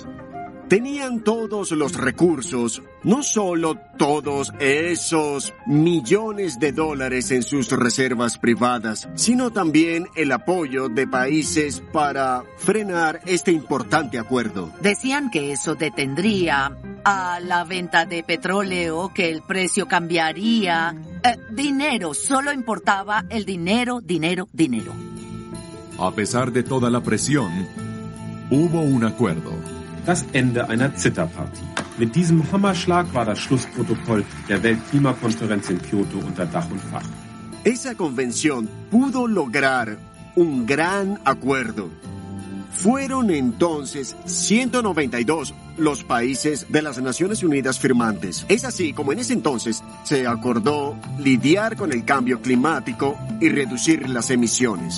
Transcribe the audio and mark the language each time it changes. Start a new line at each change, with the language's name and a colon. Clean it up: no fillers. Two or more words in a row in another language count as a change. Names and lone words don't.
Spanish: Tenían todos los recursos, no solo todos esos millones de dólares en sus reservas privadas, sino también el apoyo de países para frenar este importante acuerdo. Decían que eso detendría a la venta de petróleo, que el precio cambiaría. Dinero, solo importaba el dinero. A pesar de toda la presión, hubo un acuerdo.
German: Das Ende einer Zitterpartie. Mit diesem Hammerschlag war das Schlussprotokoll der Weltklimakonferenz in Kyoto unter Dach und Fach.
Spanish: Esa convención pudo lograr un gran acuerdo. Fueron entonces 192 los países de las Naciones Unidas firmantes. Es así como en ese entonces se acordó lidiar con el cambio climático y reducir las emisiones.